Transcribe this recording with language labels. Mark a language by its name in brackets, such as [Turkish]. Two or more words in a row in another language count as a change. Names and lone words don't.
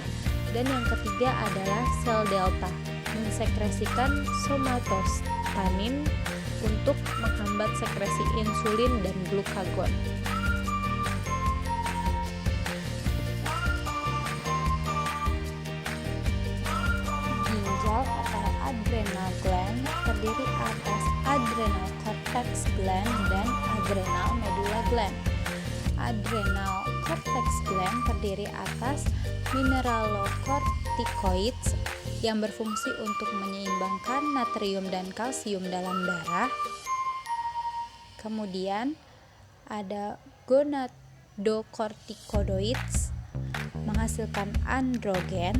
[Indonesian] Dan yang ketiga adalah sel delta, mensekresikan somatostatin untuk menghambat sekresi insulin dan glukagon. Ginjal atau [English] adrenal gland [Indonesian] terdiri atas [English] adrenal cortex gland [Indonesian] dan [English] adrenal medulla gland. Adrenal cortex gland [Indonesian] terdiri atas mineralocorticoids yang berfungsi untuk menyeimbangkan natrium dan kalsium dalam darah. Kemudian ada gonadocorticoids menghasilkan androgen.